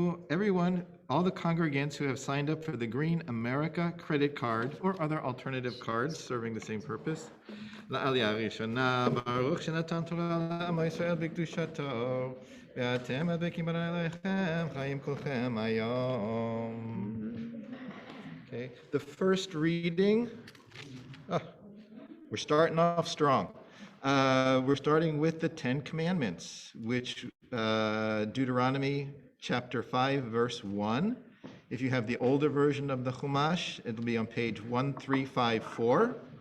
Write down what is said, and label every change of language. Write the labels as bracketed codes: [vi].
[en] Everyone, all the congregants who have signed up for the Green America credit card or other alternative cards serving the same purpose. [he] לעלייה ראשונה, ברוך שנתן תורה לעם ישראל בקדושתו, ואתם הדבקים עליכם חיים כולכם היום. [en] Okay, the first reading, we're starting off strong. We're starting with the Ten Commandments, which Deuteronomy chapter 5, verse 1. If you have the older version of the Chumash, it'll be on page 1354.